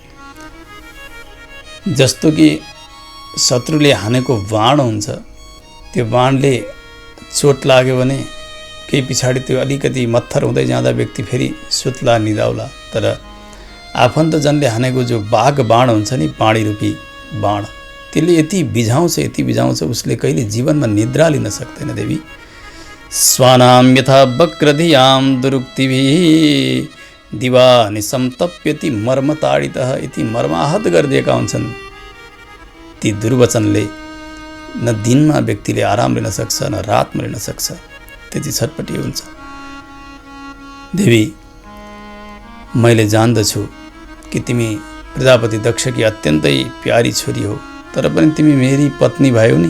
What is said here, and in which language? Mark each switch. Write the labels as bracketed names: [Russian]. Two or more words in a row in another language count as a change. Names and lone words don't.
[Nepali] जस्तो कि शत्रुले हानेको बाण हुन्छ, त्यो बाणले चोट लाग्यो भने केही पछाडि त्यो अलिकति मत्थर हुँदै जाँदा व्यक्ति फेरि सुत्ला, निदाउला। तर आफन्तजनले हानेको जो बाघ बाण हुन्छ नि, पाणी रूपी बाण, त्यसले यति बिझाउँछ उसले कहिले जीवनमा निद्रा लिन सक्दैन। [Sanskrit] देवी स्वानाम यथा वक्रधियाम दुरुक्तिभिः दिवा निसन्तप्यति मर्मताडितः, [Nepali] यति मर्माहत गरिदिएका हुन्छन् ती दुर्वचनले। न दिनमा व्यक्तिले आराम लिन सक्छ, न रातमा लिन सक्छ, त्यति छटपटी हुन्छ। देवी मैले जान्दछु कि तिमी प्रजापति दक्षकी अत्यन्तै प्यारी छोरी हो, तर पनि तिमी मेरी पत्नी भयौ नि।